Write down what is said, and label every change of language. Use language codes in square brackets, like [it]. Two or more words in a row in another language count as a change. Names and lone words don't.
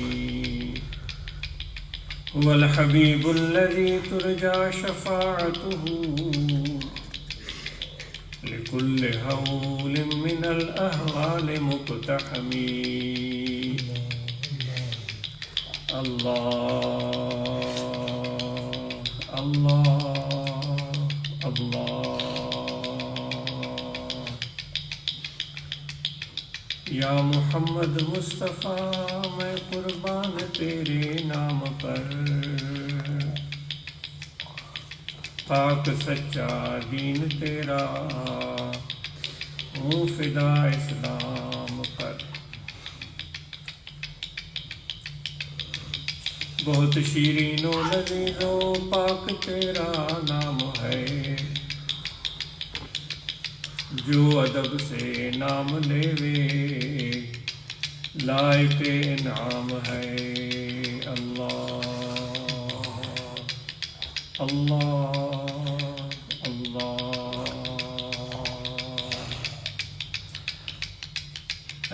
[ar] هو الحبيب الذي ترجى شفاعته لكل هول من الأهوال مقتحم. [ur] اللہ اللہ اللہ یا محمد مصطفیٰ میں قربان تیرے نام پر، پاک سچا دین تیرا ہوں فدا اسلام پر۔ بہت شیرین و لذیذ و پاک تیرا نام ہے، جو ادب سے نام لیوے لائق انعام ہے۔ اللہ اللہ اللہ۔